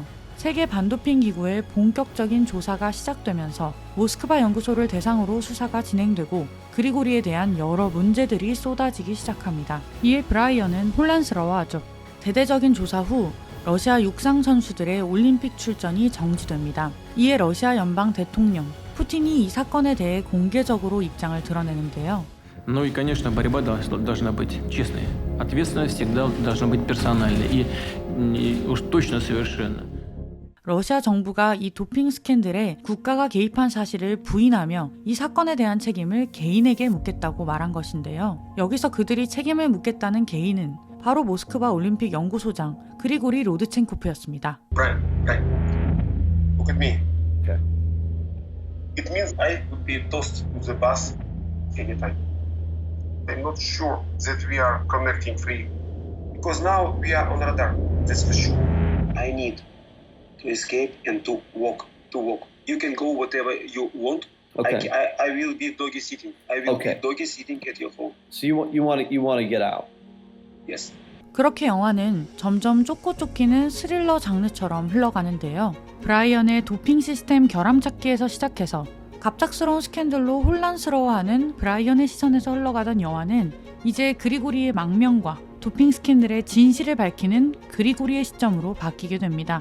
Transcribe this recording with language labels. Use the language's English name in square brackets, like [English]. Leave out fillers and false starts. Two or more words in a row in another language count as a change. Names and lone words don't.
[Korean] 세계 반도핑 기구의 본격적인 조사가 시작되면서 모스크바 연구소를 대상으로 수사가 진행되고 그리고리에 대한 여러 문제들이 쏟아지기 시작합니다. 이에 브라이언은 혼란스러워하죠. 대대적인 조사 후 러시아 육상 선수들의 올림픽 출전이 정지됩니다. 이에 러시아 연방 대통령 푸틴이 이 사건에 대해 공개적으로 입장을 드러내는데요. [Russian] Ну и, конечно, борьба должна быть честной. Ответственность всегда должна быть персональной и уж точно совершенно. [Korean] 러시아 정부가 이 도핑 스캔들에 국가가 개입한 사실을 부인하며 이 사건에 대한 책임을 개인에게 묻겠다고 말한 것인데요. 여기서 그들이 책임을 묻겠다는 개인은 바로 모스크바 올림픽 연구소장 그리고리 로드첸코프였습니다. [English] Brian, look at me. Okay. It means I could be tossed to the bus anytime. I'm not sure that we are connecting free because now we are on radar. That's for sure. I need to escape and to walk. You can go whatever you want. Okay. I will be doggy sitting. I will Okay. be doggy sitting at your home. So you want to get out. Yes. [Korean] 그렇게 영화는 점점 쫓고 쫓기는 스릴러 장르처럼 흘러가는데요. 브라이언의 도핑 시스템 결함 찾기에서 시작해서 갑작스러운 스캔들로 혼란스러워하는 브라이언의 시선에서 흘러가던 영화는 이제 그리고리의 망명과 도핑 스캔들의 진실을 밝히는 그리고리의 시점으로 바뀌게 됩니다.